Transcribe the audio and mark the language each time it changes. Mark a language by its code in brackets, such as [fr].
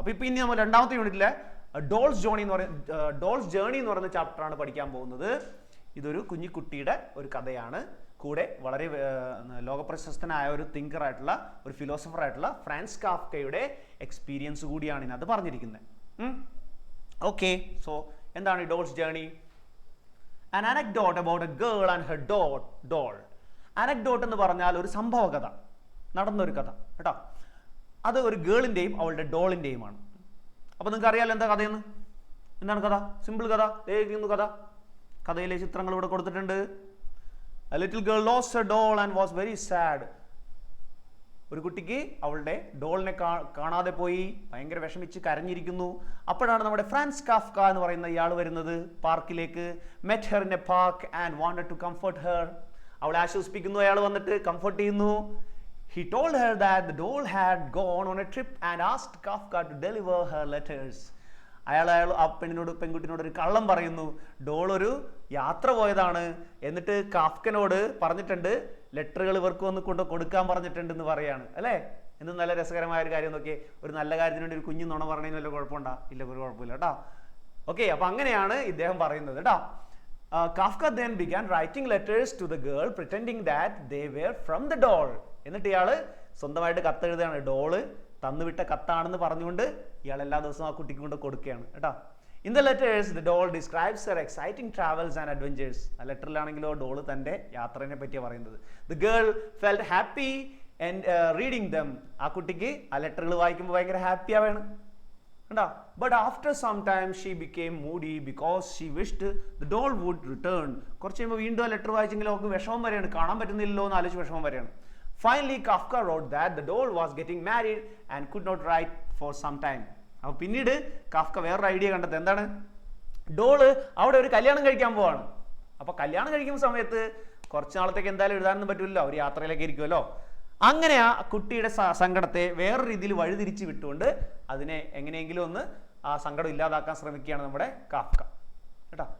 [ml] അപ്പോൾ ഇപ്പോൾ ഇനി നമ്മൾ രണ്ടാമത്തെ യൂണിറ്റിലെ ഡോൾസ് ജേർണി എന്ന് പറയുന്ന ചാപ്റ്ററാണ് പഠിക്കാൻ പോകുന്നത്. ഇതൊരു കുഞ്ഞിക്കുട്ടിയുടെ ഒരു കഥയാണ്. കൂടെ വളരെ ലോകപ്രശസ്തനായ ഒരു തിങ്കർ ആയിട്ടുള്ള ഒരു ഫിലോസഫർ ആയിട്ടുള്ള ഫ്രാൻസ് കാഫ്കയുടെ എക്സ്പീരിയൻസ് കൂടിയാണ് ഇതിനകത്ത് പറഞ്ഞിരിക്കുന്നത്. ഓക്കെ, സോ എന്താണ് ഈ dolls journey? [en] An anecdote about a girl and her doll. [ml] Anecdote എന്ന് പറഞ്ഞാൽ ഒരു സംഭവ കഥ, നടന്നൊരു കഥ കേട്ടോ. അത് ഒരു ഗേളിൻ്റെയും അവളുടെ ഡോളിൻ്റെയുമാണ്. അപ്പോൾ നിങ്ങൾക്ക് അറിയാമല്ലോ എന്താ കഥയെന്ന്. എന്താണ് കഥ? സിമ്പിൾ കഥ. കഥ, കഥയിലെ ചിത്രങ്ങൾ ഇവിടെ കൊടുത്തിട്ടുണ്ട്. [en] A little girl lost her doll and was very sad. [ml] ഒരു കുട്ടിക്ക് അവളുടെ ഡോളിനെ കാണാതെ പോയി, ഭയങ്കര വിഷമിച്ച് കരഞ്ഞിരിക്കുന്നു. അപ്പോഴാണ് നമ്മുടെ ഫ്രാൻസ് കാഫ്ക എന്ന് പറയുന്ന ഇയാൾ വരുന്നത് പാർക്കിലേക്ക്. [en] met her in a park and wanted to comfort her. [ml] അവളെ ആശ്വസിപ്പിക്കുന്നു. അയാൾ വന്നിട്ട് കംഫർട്ട് ചെയ്യുന്നു. [en] he told her that the doll had gone on a trip and asked Kafka to deliver her letters. [ml] അയാൾ ആ പെൺകുട്ടിനോട് ഒരു കള്ളം പറയുന്നു. ഡോൾ ഒരു യാത്ര പോയതാണ്, എന്നിട്ട് കാഫ്കനോട് പറഞ്ഞിട്ടുണ്ട് ലെറ്ററുകൾ ഇവർക്ക് വന്ന് കൊടുക്കാൻ പറഞ്ഞിട്ടുണ്ട് എന്ന് പറയാണ്. അല്ലേ? എന്ത് നല്ല രസകരമായ ഒരു കാര്യം നോക്കിയേ. ഒരു നല്ല കാര്യത്തിന് വേണ്ടി ഒരു കുഞ്ഞു നുണ പറഞ്ഞതിന് വല്ല കുഴപ്പമുണ്ടോ? ഇല്ല, ഒരു കുഴപ്പമില്ല കേട്ടോ. ഓക്കെ, അപ്പൊ അങ്ങനെയാണ് ഇദ്ദേഹം പറയുന്നത് കേട്ടോ. [en] Kafka then began writing letters to the girl pretending that they were from the doll. [ml] എന്നിട്ട് ഇയാള് സ്വന്തമായിട്ട് കത്തെഴുതുകയാണ്. ഡോള് തന്നുവിട്ട കത്താണെന്ന് പറഞ്ഞുകൊണ്ട് ഇയാൾ എല്ലാ ദിവസവും ആ കുട്ടിക്ക് കൊണ്ട് കൊടുക്കുകയാണ് കേട്ടോ. [en] In the letters, the doll describes her exciting travels and adventures. [ml] ആ ലെറ്ററിലാണെങ്കിലോ ഡോള് തൻ്റെ യാത്രയെ പറ്റിയാണ് പറയുന്നത്. [en] The girl felt happy and reading them. [ml] ആ കുട്ടിക്ക് ആ ലെറ്ററുകൾ വായിക്കുമ്പോൾ ഭയങ്കര ഹാപ്പി ആവാണ് കണ്ടോ. [en] But after some time she became moody because she wished the doll would return. [ml] കുറച്ച് കഴിയുമ്പോൾ വീണ്ടും ആ ലെറ്റർ വായിച്ചെങ്കിലും അവർക്ക് വിഷമം വരെയാണ്, കാണാൻ പറ്റുന്നില്ലല്ലോ എന്ന് ആലോചിച്ച് വിഷമം വരെയാണ്. [en] Finally, Kafka wrote that the doll was getting married and could not write for some time. [ml] അപ്പോൾ പിന്നീട് കാഫ്ക വേറൊരു ഐഡിയ കണ്ടത് എന്താണ്? ഡോള് അവിടെ ഒരു കല്യാണം കഴിക്കാൻ പോവാണ്. അപ്പോൾ കല്യാണം കഴിക്കുന്ന സമയത്ത് കുറച്ച് നാളത്തേക്ക് എന്തായാലും എഴുതാനൊന്നും പറ്റില്ലല്ലോ, ഒരു യാത്രയിലേക്ക് ഇരിക്കുമല്ലോ. അങ്ങനെ ആ കുട്ടിയുടെ സങ്കടത്തെ വേറൊരു രീതിയിൽ വഴിതിരിച്ച് വിട്ടുകൊണ്ട് അതിനെ എങ്ങനെയെങ്കിലും ഒന്ന് ആ സങ്കടം ഇല്ലാതാക്കാൻ ശ്രമിക്കുകയാണ് നമ്മുടെ കാഫ്ക കേട്ടോ.